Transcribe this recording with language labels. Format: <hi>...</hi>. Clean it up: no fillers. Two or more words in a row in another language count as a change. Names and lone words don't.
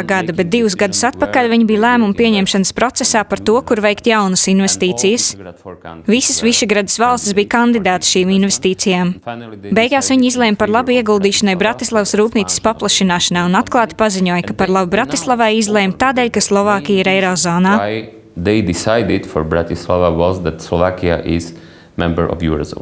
<lv>gada, bet 2 gadus atpakaļ viņi bija lēmumu pieņemšanas procesā par to, kur veikt jaunas investīcijas. Visas Višegradas valstis bija kandidāti šīm investīcijām. Beigās viņi izlēma par labu ieguldīšanai Bratislavas rūpnīcas paplašināšanā un atklāti paziņoja, ka par labu Bratislavai izlēma tādēļ, ka Slovākija ir Eirozonā.</lv> <en>They decided for Bratislava was that Slovakia is member of Eurozone.</en>